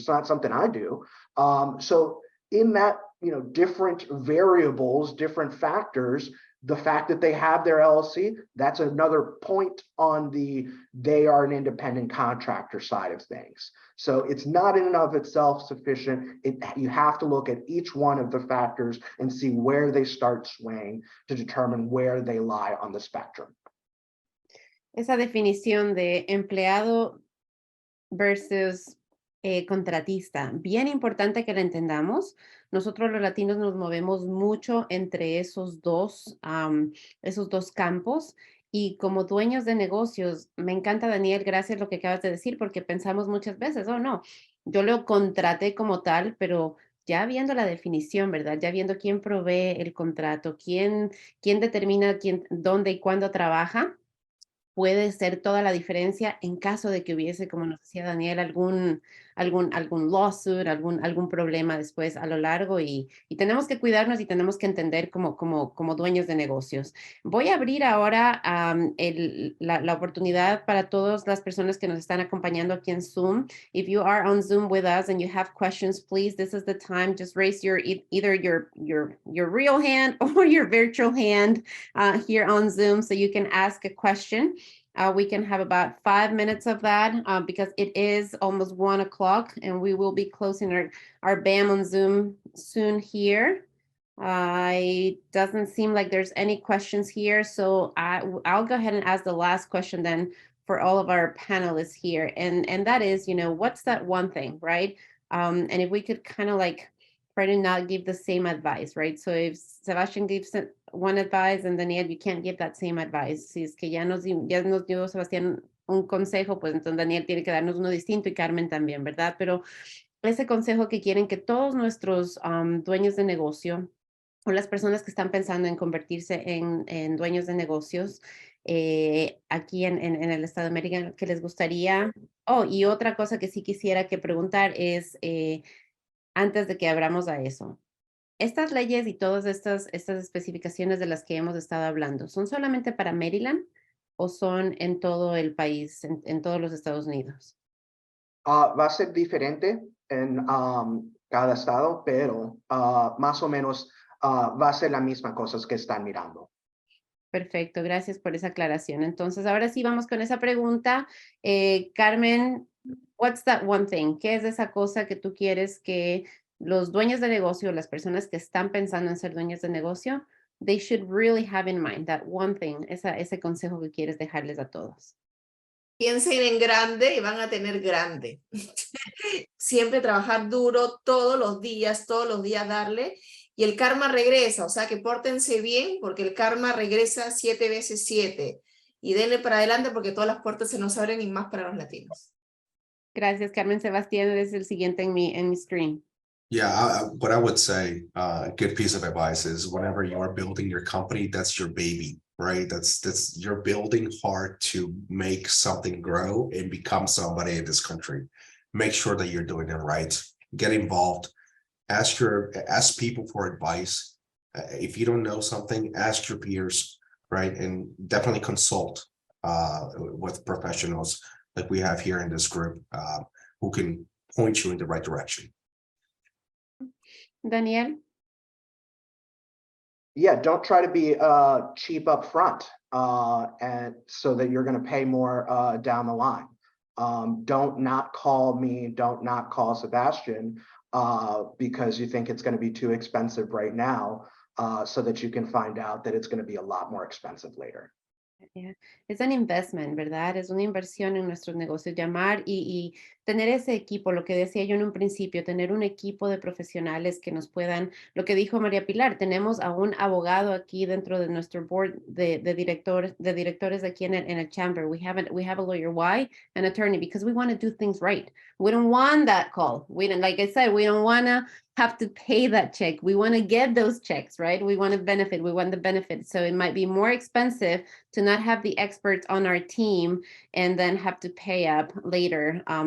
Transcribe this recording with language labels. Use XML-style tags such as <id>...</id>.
<en>It's not something I do. So in that, you know, different variables, different factors, the fact that they have their LLC, that's another point on they are an independent contractor side of things. So it's not in and of itself sufficient. You have to look at each one of the factors and see where they start swaying to determine where they lie on the spectrum.</en> <es>Esa definición de empleado versus contratista, bien importante que la entendamos. Nosotros los latinos nos movemos mucho entre esos dos campos, y como dueños de negocios, me encanta, Daniel, gracias lo que acabas de decir, porque pensamos muchas veces, oh no, yo lo contraté como tal, pero ya viendo la definición, ¿verdad? Ya viendo quién provee el contrato, quién determina dónde y cuándo trabaja, puede ser toda la diferencia en caso de que hubiese, como nos decía Daniel, algún lawsuit, algún problema después a lo largo, y tenemos que cuidarnos y tenemos que entender como dueños de negocios. Voy a abrir ahora la oportunidad para todas las personas que nos están acompañando aquí en Zoom.</es> <en>If you are on Zoom with us and you have questions, please, this is the time. Just raise either your real hand or your virtual hand here on Zoom so you can ask a question. We can have about 5 minutes of that because it is almost 1 o'clock and we will be closing our BAM on Zoom soon here. It doesn't seem like there's any questions here, so I'll go ahead and ask the last question then for all of our panelists here. And that is, you know, what's that one thing, right? And if we could kind of like try to not give the same advice, right? So if Sebastian gives one advice and Daniel, you can't give that same advice.</en> <es>Si es que ya nos dio Sebastián un consejo, pues entonces Daniel tiene que darnos uno distinto y Carmen también, ¿verdad? Pero ese consejo que quieren que todos nuestros dueños de negocio o las personas que están pensando en convertirse en dueños de negocios aquí en el Estado de América, que les gustaría. Oh, y otra cosa que sí quisiera que preguntar es, antes de que abramos a eso, estas leyes y todas estas especificaciones de las que hemos estado hablando, ¿son solamente para Maryland o son en todo el país, en todos los Estados Unidos? Va a ser diferente en cada estado, pero más o menos va a ser la misma cosas que están mirando. Perfecto, gracias por esa aclaración. Entonces, ahora sí vamos con esa pregunta.</es> <en>Carmen, what's that one thing?</en> <es>¿Qué es esa cosa que tú quieres que los dueños de negocio, las personas que están pensando en ser dueños de negocio,</es> <en>they should really have in mind, that one thing,</en> <es>ese consejo que quieres dejarles a todos? Piensen en grande y van a tener grande. Siempre trabajar duro todos los días darle, y el karma regresa, o sea que pórtense bien porque el karma regresa 7 veces 7 y denle para adelante porque todas las puertas se nos abren y más para los latinos. Gracias, Carmen. Sebastián es el siguiente en mi screen.</es> <en>Yeah, what I would say, a good piece of advice is whenever you are building your company, that's your baby, right? That's you're building hard to make something grow and become somebody in this country. Make sure that you're doing it right. Get involved. Ask people for advice. If you don't know something, ask your peers, right? And definitely consult with professionals like we have here in this group who can point you in the right direction. Daniel? Yeah, don't try to be cheap up front. and so that you're going to pay more down the line. Don't not call me, don't not call Sebastian because you think it's going to be too expensive right now, so that you can find out that it's going to be a lot more expensive later. Yeah.</en> <es>Es un investment, ¿verdad? Es una inversión en nuestros negocios. Llamar y tener ese equipo, lo que decía yo en un principio, tener un equipo de profesionales que nos puedan, lo que dijo María Pilar, tenemos a un abogado aquí dentro de nuestro board de directores aquí en el chamber.</es> <en>We have a lawyer. Why? An attorney, because we want to do things right. We don't want that call. We don't, like I said, we don't want to have to pay that check. We want to get those checks, right? We want to benefit. We want the benefit. So it might be more expensive to not have the experts on our team and then have to pay up later.</en>